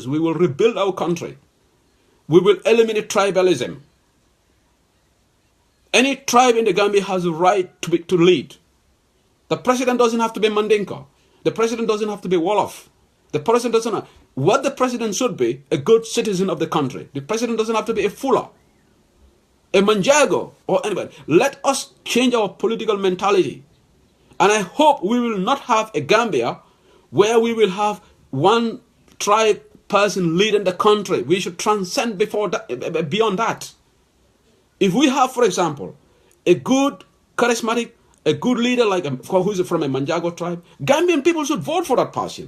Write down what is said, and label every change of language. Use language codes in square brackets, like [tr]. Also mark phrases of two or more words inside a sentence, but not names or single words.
[en] We will rebuild our country. We will eliminate tribalism. Any tribe in the Gambia has a right to lead. The president doesn't have to be Mandinka. The president doesn't have to be Wolof. The president doesn't have... What the president should be, a good citizen of the country. The president doesn't have to be a Fula, a Manjago, or anybody. Let us change our political mentality. And I hope we will not have a Gambia where we will have one tribe person leading the country. We should transcend beyond that. If we have, for example, a good, charismatic, a good leader like who's from a Manjago tribe, Gambian people should vote for that person.